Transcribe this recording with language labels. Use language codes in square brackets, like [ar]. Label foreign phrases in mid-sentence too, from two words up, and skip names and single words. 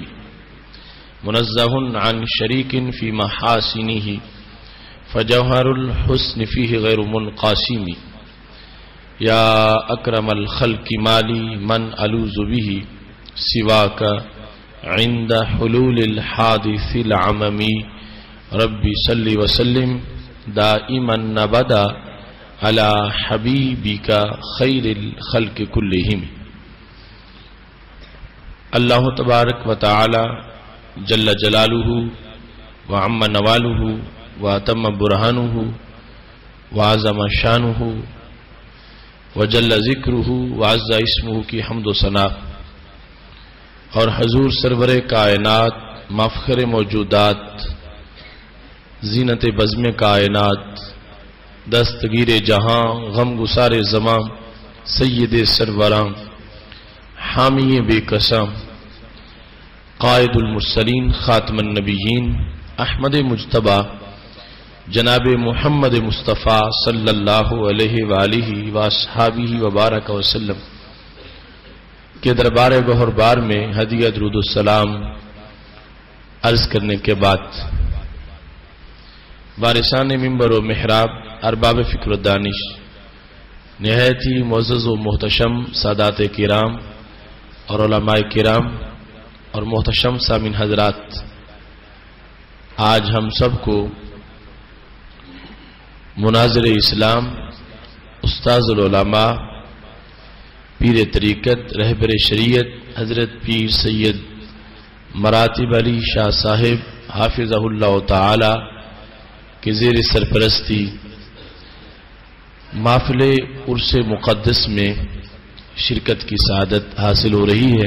[ar] منزه عن شريك في محاسنه فجوهر الحسن فيه غير منقاسم يا أكرم الخلق مالي من ألوذ به سواك عند حلول الحادث العممي ربي صل وسلم دائما أبدا على حبيبك خير الخلق كلهم اللہ تبارک و تعالی جل جلالہ وعم نوالہ واتم برہانہ وعظم شانہ وجل ذکرہ وعز اسمہ [ur] کی حمد و ثنا اور حضور سرور کائنات مفخر موجودات زینت بزم کائنات دستگیر جہاں غم گسار زمان سید سروران حامی بے قسم [ar] قائد المرسلین خاتم النبیین [ur] احمد مجتبی جناب محمد مصطفیٰ [ar] صلی اللہ علیہ وآلہ واصحابہ وبارک وسلم [ur] کے دربار گوہر بار میں ہدیہ درود السلام عرض کرنے کے بعد وارثان ممبر و محراب ارباب فکر و دانش نہایت ہی معزز و محتشم سادات کرام اور علماء کرام اور محتشم سامعین حضرات، آج ہم سب کو مناظر اسلام [ar] استاذ العلماء [ur] پیر طریقت رہبر شریعت حضرت پیر سید مراتب علی شاہ صاحب [ar] حافظہ اللہ تعالی [ur] کے زیر سرپرستی محفل عرس مقدس میں شرکت کی سعادت حاصل ہو رہی ہے۔